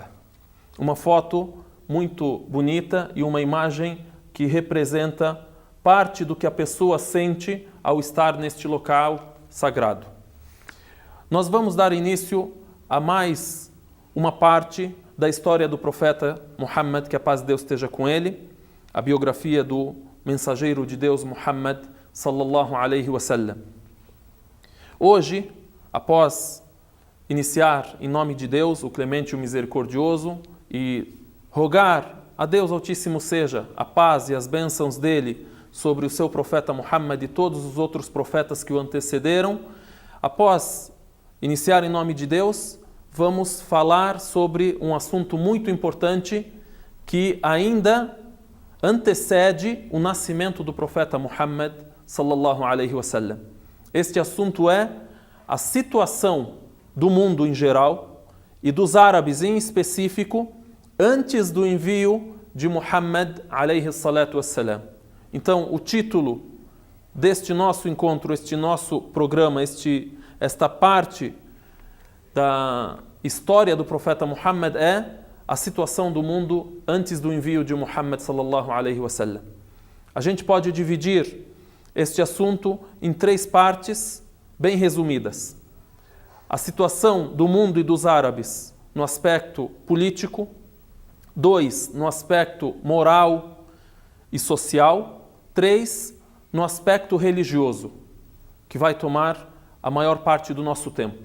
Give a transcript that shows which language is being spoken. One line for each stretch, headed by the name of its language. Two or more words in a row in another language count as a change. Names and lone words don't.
Portuguese: Uma foto muito bonita e uma imagem que representa parte do que a pessoa sente ao estar neste local sagrado. Nós vamos dar início a mais uma parte da história do profeta Muhammad, que a paz de Deus esteja com ele, a biografia do mensageiro de Deus Muhammad
Arabic: صلى الله عليه وسلم.
Portuguese: Hoje, após iniciar em nome de Deus, o clemente e o misericordioso, e rogar a Deus Altíssimo seja a paz e as bênçãos dele sobre o seu profeta Muhammad e todos os outros profetas que o antecederam, após iniciar em nome de Deus, vamos falar sobre um assunto muito importante que ainda antecede o nascimento do profeta Muhammad
Arabic: صلى الله عليه وسلم.
Portuguese: Este assunto é a situação do mundo em geral e dos árabes em específico antes do envio de Muhammad
Arabic: عليه الصلاة والسلام.
Portuguese: Então, o título deste nosso encontro, este nosso programa, esta parte da história do profeta Muhammad é a situação do mundo antes do envio de Muhammad
Arabic: صلى الله عليه وسلم.
Portuguese: A gente pode dividir este assunto em 3 partes bem resumidas. A situação do mundo e dos árabes no aspecto político, 2 no aspecto moral e social, 3 no aspecto religioso, que vai tomar a maior parte do nosso tempo.